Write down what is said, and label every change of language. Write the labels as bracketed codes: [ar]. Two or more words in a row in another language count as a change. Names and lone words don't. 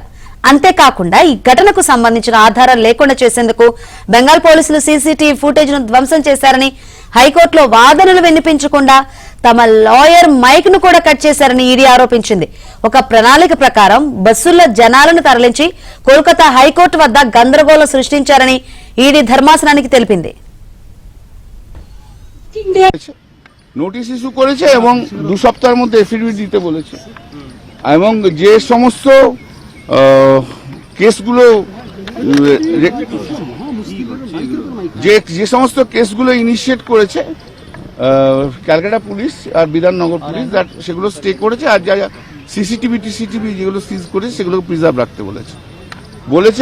[te] అంతేకాకుండా ఈ ఘటనకు సంబంధించిన ఆధారం లేకుండా చేసేందుకు బెంగాల్ పోలీసులు [en] CCTV footage [te] ను ధ్వంసం చేశారని, హైకోర్టులో వాదనలు వినిపించకుండా తమ [en] lawyer mic [te] ను కూడా కట్ చేశారని ఈడీ ఆరోపించింది. ఒక ప్రణాళిక ప్రకారం బస్సుల్లో జనాలను తరలించి కోల్కతా హైకోర్టు వద్ద గందరగోళం సృష్టించారని ఈడీ ధర్మాసనానికి తెలిపింది. [en] notice issue [bn] করেছে এবং 2 সপ্তাহের মধ্যে এফিডেভিট দিতে বলেছে, এবং যে সমস্ত কেসগুলো যে সমস্ত কেসগুলো ইনিশিয়েট করেছে ক্যালকাটা পুলিশ আর বিধাননগর পুলিশ, সেগুলো স্টে করেছে, আর যা সিসিটিভি যেগুলো সিজ করেছে সেগুলো প্রিজার্ভ রাখতে বলেছে।